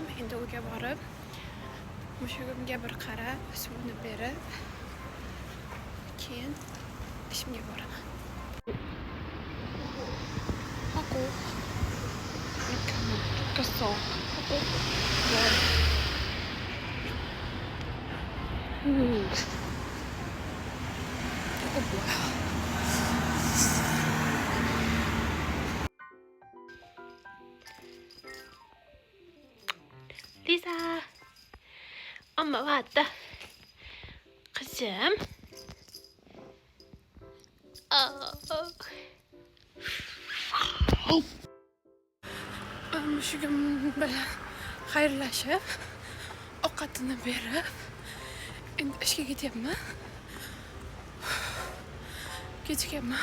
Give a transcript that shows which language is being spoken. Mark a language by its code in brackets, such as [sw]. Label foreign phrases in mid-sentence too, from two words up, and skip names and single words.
[uz] Endi uyga borib, mushugimga bir qarab, suvni berib, keyin ishimga boraman. [ko] 하고 이렇게 하면 좋겠어 하고 이거 뭐야? 리사 엄마 왔다. 그치? [uz] mushugim bilan xayrlashib, ovqatini berib, endi ishga ketyapman. Ketyapman.